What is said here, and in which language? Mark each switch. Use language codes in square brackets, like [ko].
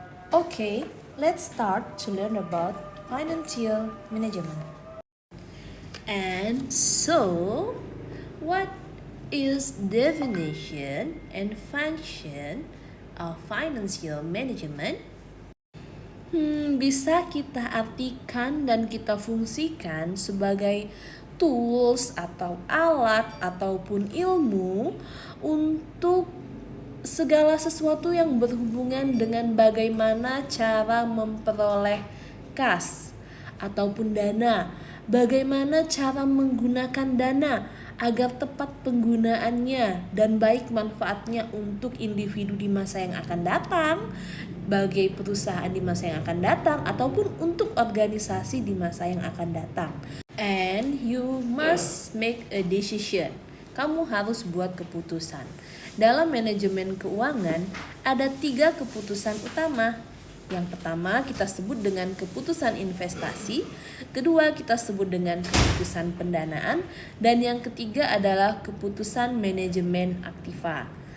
[en] Okay, let's start to learn about financial management. And so, what is definition and function of financial management? [id] Bisa kita artikan dan kita fungsikan sebagai tools atau alat ataupun ilmu untuk segala sesuatu yang berhubungan dengan bagaimana cara memperoleh kas ataupun dana, bagaimana cara menggunakan dana agar tepat penggunaannya dan baik manfaatnya untuk individu di masa yang akan datang, bagi perusahaan di masa yang akan datang, ataupun untuk organisasi di masa yang akan datang. [en] And you must make a decision. [id] Kamu harus buat keputusan. Dalam manajemen keuangan ada 3 keputusan utama. Yang pertama kita sebut dengan keputusan investasi, kedua kita sebut dengan keputusan pendanaan, dan yang ketiga adalah keputusan manajemen aktiva.